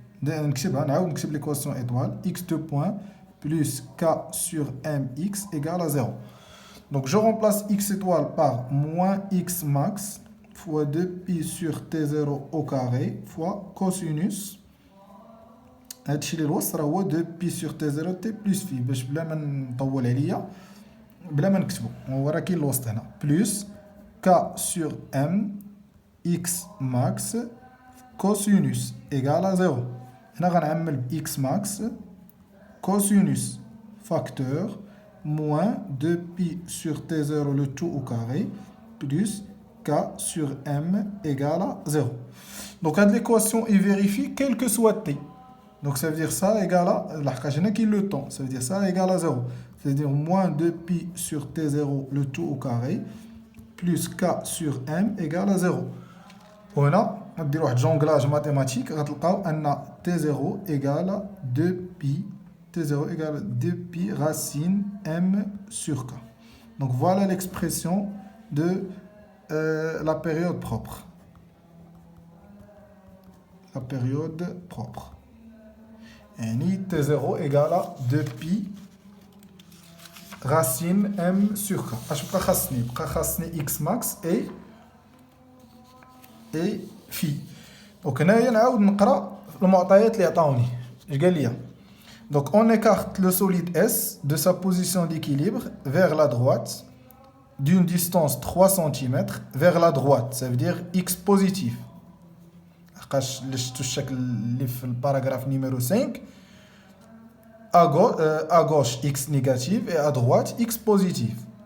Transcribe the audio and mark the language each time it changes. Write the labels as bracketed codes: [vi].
[ar] نكتبها نعاود نكتب [fr] l'équation étoile x2 points plus k sur mx égale à 0. Donc je remplace x étoile par moins x max fois 2pi sur t0 au carré fois cosinus. [ar] هادشي اللي الوسط راه هو [fr] 2pi sur t0 t plus phi [ar] باش بلا ما نطول عليا بلا ما نكتبو هو راه كاين الوسط هنا بلس [fr] k sur m x max cosinus égale à 0. [ar] هنا غنعمل ب [fr] x max cosinus facteur moins 2pi sur t0 le tout au carré plus k sur m égale à 0. Donc l'équation est vérifiée quel que soit t. Donc ça veut dire ça égale à, le temps, ça veut dire ça égale à 0. C'est-à-dire moins 2pi sur t0 le tout au carré plus k sur m égale à 0. [ar] وهنا نديرو واحد جونغلاج [fr] mathématique [ar] غتلقاو ان [fr] t0 égale 2pi t0 égale 2pi racine m sur k. Donc voilà l'expression de la période propre. La période propre. [ar] يعني [fr] t0 égale 2pi racine m sur k. [ar] اش بقى خاصني؟ بقى خاصني x max et phi. دونك هنايا نعاود نقرا المعطيات اللي عطاوني. اش قال لي؟ [fr] Donc on écarte le solide S de sa position d'équilibre vers la droite d'une distance 3 cm vers la droite, ça veut dire x positif. [ar] الشكل اللي في الباراgraphe [fr] numéro 5 à gauche x négative et à droite x positif.